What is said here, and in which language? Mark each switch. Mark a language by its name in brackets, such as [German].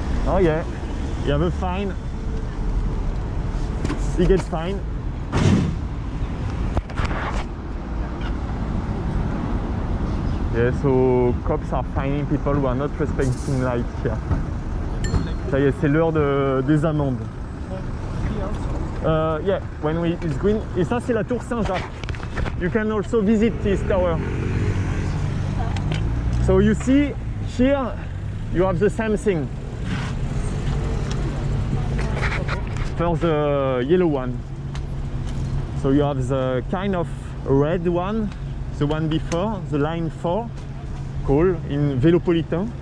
[English] Oh yeah, you have a fine. He gets fine. Yeah, so cops are fining people who are not respecting light here. [French] Ça y est, c'est l'heure des amendes. [English] Yeah, when it's green. [French] Et ça, c'est la tour Saint-Jacques. [English] You can also visit this tower. So you see here, you have the same thing. For the yellow one. So you have the kind of red one, the one before, the line 4, called in Vélopolitain.